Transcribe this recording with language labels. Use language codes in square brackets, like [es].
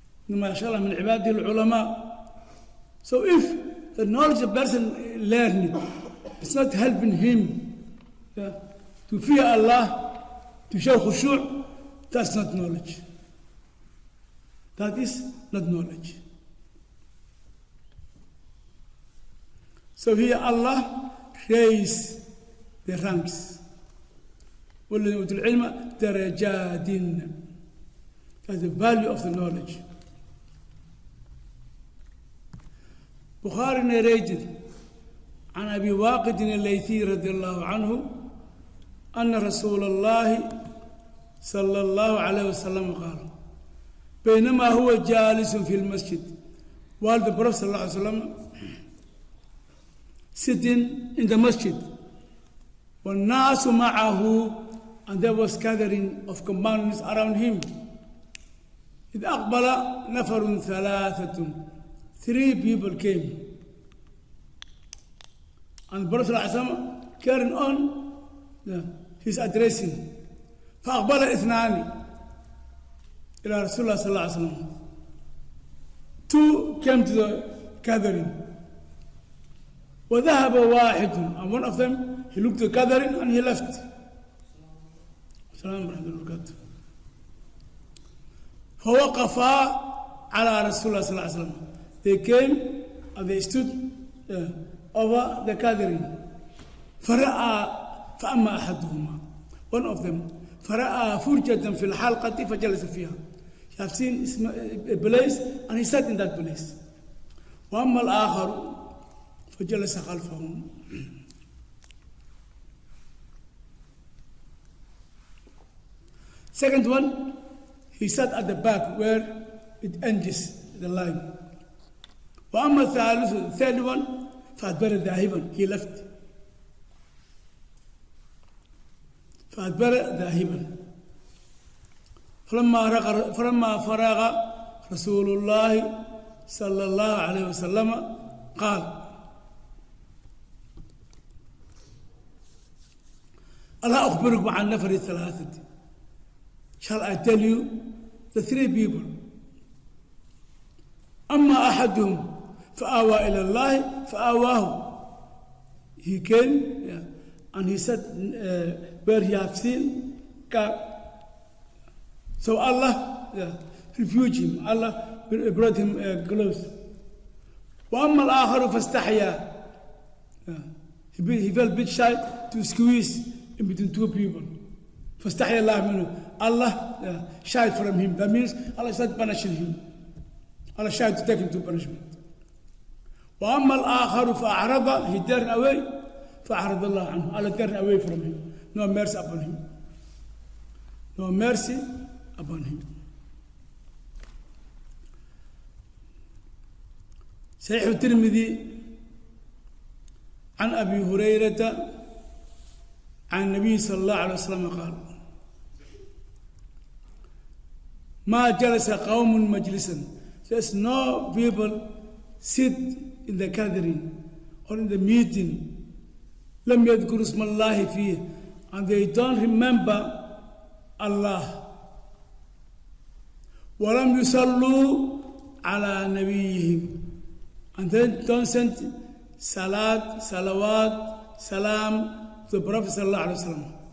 [ar] إنما يخشى الله من عباده العلماء. [en] So if the knowledge a person learning, it's not helping him to fear Allah, to show khushu', that's not knowledge. That is not knowledge. So here Allah raise the ranks. [ar] وَالَّذِينَ أُوتُوا الْعِلْمَ دَرَجَاتٍ. [en] That's the value of the knowledge. Bukhari narrated [ar] عن أبي واقد الليثي رضي الله عنه أن رسول الله صلى الله عليه وسلم قال بينما هو جالس في المسجد, [en] while the Prophet صلى الله عليه وسلم sitting in the masjid, [ar] والناس معه, [en] and there was gathering of companions around him. [ar] إذ أقبل نفر ثلاثة, [en] 3 people came. And the Prophet ﷺ carrying on his addressing. [ar] فأقبل 2 إلى رسول الله صلى الله عليه وسلم. [en] 2 came to the gathering. [ar] وذهب واحد, [en] and one of them, he looked at the gathering and he left. [ar] السلام ورحمة الله وبركاته. فوقفا على رسول الله صلى الله عليه وسلم. [en] They came and they stood over the gathering. [ar] فرأى فأما أحدهما, [en] one of them, [ar] فرأى فرجة في الحلقة فجلس فيها. [en] He have seen a place and he sat in that place. [ar] وأما الآخر فجلس خلفهم. [en] Second one, he sat at the back where it ends the line. [ar] وأما الثالث, [en] the third one, [ar] فأدبر ذاهبا, [en] he left. [ar] فأدبر ذاهبا. فلما فرغ رسول الله صلى الله عليه وسلم قال ألا أخبركم عن نفر الثلاثة. [en] Shall I tell you the 3 people? [ar] أما أحدهم فآوى إلى الله فآواه. [en] He came and he said where he have seen God. So Allah refuged him. Allah brought him close. [ar] وأما الآخر فاستحيا. [en] He felt a bit shy to squeeze in between 2 people. [ar] فاستحيا الله منه. [en] Allah shied from him. That means Allah is not punishing him. Allah shied to take him to punishment. [ar] وأما الآخر فأعرض, [en] he turned away, [ar] فأعرض الله عنه. [en] Allah turned away from him. No mercy upon him. No mercy upon him. [ar] صحيح الترمذي عن أبي هريرة عن النبي صلى الله عليه وسلم قال: ما جلس قوم مجلسا. [en] There's no people sit in the gathering or in the meeting [ar] لم يذكروا اسم الله فيه, [en] and they don't remember Allah, [ar] ولم يصلوا على نبيهم, [en] and then don't send salat, salawat, salam to the Prophet sallallahu alaihi wasallam.